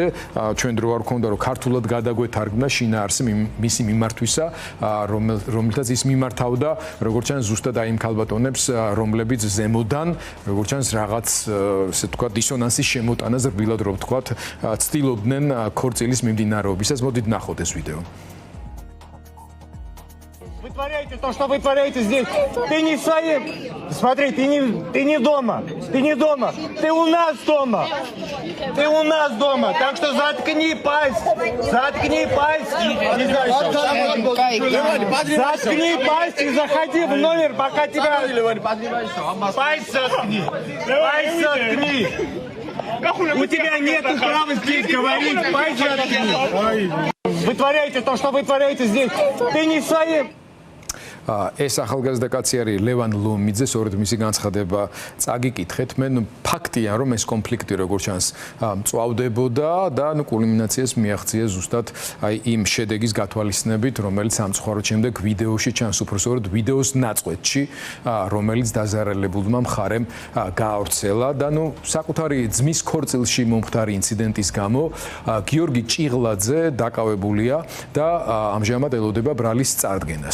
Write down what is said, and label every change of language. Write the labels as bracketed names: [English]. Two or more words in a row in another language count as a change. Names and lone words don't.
[Georgian] ჩვენ დრო არ ქონდა, რომ ქართულად გადაგვეთარგმნა შინაარსი მისი მიმართვისა, რომელთაც ის მიმართავდა, როგორც ჩანს, ზუსტად აი იმ ქალბატონებს, რომლებიც ზემოდან, როგორც ჩანს, რაღაც ესე თქვა დისონანსის შემოტანას რბილად რო ვთქვათ, ცდილობდნენ ქორწილის მიმდინარეობისას. მოდით ნახოთ ეს ვიდეო. [Russian] Вытворяйте то, что вы творяете здесь. Ты не своим. Смотри, ты не дома. Ты не дома. Ты у нас дома. Ты у нас дома. Так что заткни пасть. Заткни пасть. Заткни пасть и заходи в номер, пока тебя... Пасть заткни. Пасть заткни. У тебя нет права здесь говорить. Пасть заткни. Вытворяйте то, что вы творяете здесь. Ты не своим. [Georgian] ეს ახალგაზრდა კაცი არის ლევან ლომიძე, სწორედ მისი განცხადება წაგიკითხეთ. მე ფაქტია, რომ ეს კონფლიქტი როგორც ჩანს მწვავდებოდა და კულმინაციას მიაღწია ზუსტად აი იმ შედეგის გათვალისწინებით, რომელიც სამწუხაროდ შემდეგ ვიდეოში ჩანს, უბრალოდ ვიდეოს ნაწყვეტში, რომელიც დაზარალებულმა მხარემ გაავრცელა და საკუთარი ძმის ქორწილში მომხდარი ინციდენტის გამო გიორგი ჭიღლაძე დაკავებულია და ამჟამად ელოდება ბრალის წარდგენას.